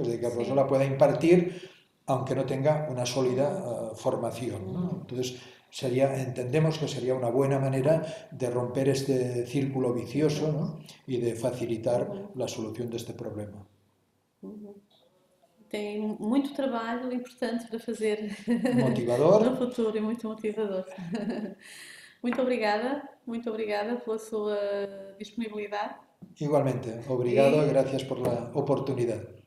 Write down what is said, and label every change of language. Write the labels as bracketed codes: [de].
[es] Es decir, que el profesor la pueda impartir aunque no tenga una sólida formación, ¿no? Entonces, entendemos que sería una buena manera de romper este círculo vicioso, ¿no? Y de facilitar la solución de este problema. [pt] Tem muito trabalho importante para fazer Motivador. no futuro e muito motivador. Muito obrigada pela sua disponibilidade. [es] Igualmente, [pt] obrigado [es] y gracias por la oportunidad.